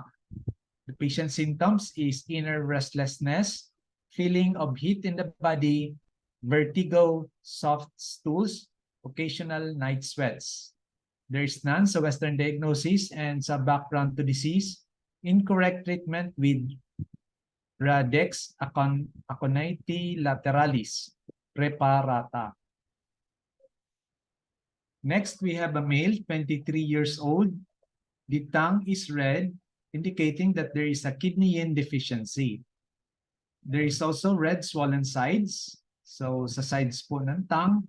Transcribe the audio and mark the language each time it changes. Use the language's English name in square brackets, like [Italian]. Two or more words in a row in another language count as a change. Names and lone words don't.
[English] The patient's symptoms is inner restlessness, feeling of heat in the body, vertigo, soft stools, occasional night sweats. There is none sa Western diagnosis and sa background to disease, incorrect treatment with Radex aconitis lateralis preparata. Next, we have a male, 23 years old. The tongue is red, indicating that there is a kidney deficiency. There is also red swollen sides. [Filipino] So sa sides po ng tongue.